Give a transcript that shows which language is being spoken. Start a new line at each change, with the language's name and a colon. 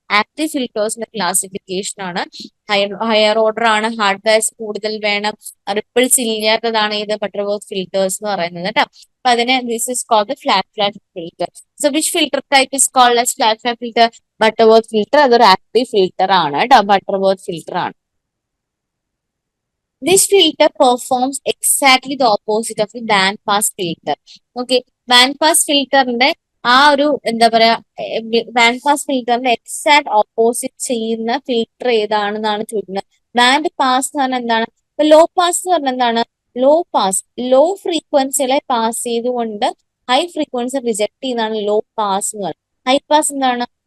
Malayalam: Active ഫിൽറ്റേഴ്സിന്റെ classification ആണ്. Higher order ആണ്, hardwares കൂടുതൽ വേണം, റിപ്പിൾസ് ഇല്ലാത്തതാണ് ഏത് ബട്ടർ വർത്ത് ഫിൽറ്റേഴ്സ് എന്ന് പറയുന്നത് കേട്ടോ. അപ്പൊ അതിന് this is called flat filter. So which filter type is called as flat filter? Butter worth filter. അതൊരു ആക്റ്റീവ് ഫിൽറ്റർ ആണ് കേട്ടോ, ബട്ടർ വർത്ത് ഫിൽറ്റർ ആണ്.
English: This filter performs exactly the opposite of the band pass filter.
Malayalam: Okay, band pass filterന്റെ ആ ഒരു എന്താ പറയാ band pass ഫിൽറ്ററിന്റെ exact opposite ചെയ്യുന്ന ഫിൽറ്റർ ഏതാണെന്നാണ് ചോദിക്കുന്നത്. ബാൻഡ് പാസ് എന്ന് പറഞ്ഞാൽ എന്താണ്? ഇപ്പൊ ലോ പാസ് എന്ന് പറഞ്ഞാൽ എന്താണ്? ലോ പാസ്, ലോ ഫ്രീക്വൻസികളെ പാസ് ചെയ്തുകൊണ്ട് ഹൈ ഫ്രീക്വൻസി റിജക്ട് ചെയ്യുന്നതാണ് ലോ പാസ് എന്ന് പറയുന്നത്. ഹൈ പാസ് എന്താണ്?